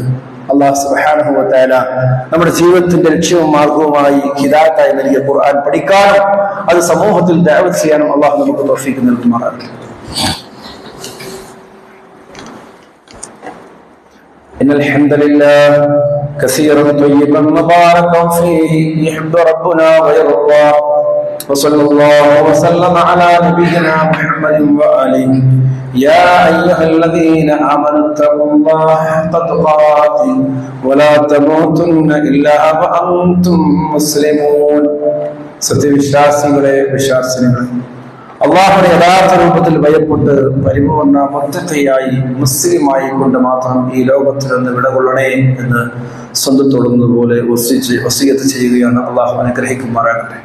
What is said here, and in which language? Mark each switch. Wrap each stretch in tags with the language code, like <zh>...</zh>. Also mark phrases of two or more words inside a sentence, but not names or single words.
<ar>الله سبحانه وتعالى</ar> <ml>നമ്മുടെ ജീവിതത്തിന്റെ ലക്ഷ്യവും മാർഗവുമായി ഹിദായത്തായി നൽകിയ ഖുർആൻ പഠിക്കാനും അത് സമൂഹത്തിൽ ദഅവത്ത് ചെയ്യാനും അല്ലാഹു നമുക്ക് തൗഫീഖ് നൽകുമാറാകട്ടെ.</ml> <ar>إن الحمد لله كثيرا طيبا مباركا فيه يحمد ربنا و يرضى وصلى الله وسلم على نبينا محمد وآله يا أيها الذين آمنوا اتقوا الله حق تقاته ولا تموتن إلا وأنتم مسلمون.</ar> <ml>സത്യവിശ്വാസികളെ, വിശ്വാസിനികളെ, അള്ളാഹുവിനെ യഥാർത്ഥ രൂപത്തിൽ ഭയപ്പെട്ട് പരിപൂർണ്ണ മുത്തഖിയായി മുസ്ലിമായി കൊണ്ട് മാത്രം ഈ ലോകത്തിൽ നിന്ന് വിടകൊള്ളണേ എന്ന് സ്വന്തത്തോടുന്നത് പോലെ വസിയത്ത് ചെയ്യുകയാണ്. അള്ളാഹു അനുഗ്രഹിക്കുമാറാകട്ടെ.</ml>